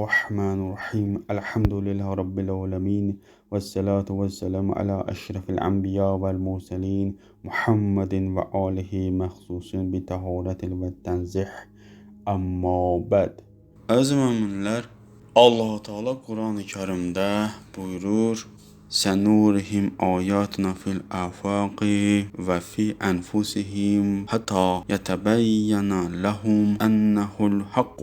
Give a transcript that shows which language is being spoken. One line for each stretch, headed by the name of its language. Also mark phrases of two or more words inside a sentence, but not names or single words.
Arabic: بسم الله الرحمن الرحيم. الحمد لله رب العالمين. والصلاة والسلام على أشرف الأنبياء والمرسلين. محمد وآله المخصوصين بالطهارة والتنزيه. أما بعد.
Azerbaijani: Əziz möminlər, Allah Teala Quran-ı Kərimdə buyurur:
Arabic: "سنريهم آياتنا في الآفاق وفي أنفسهم حتى يتبين لهم أنه الحق.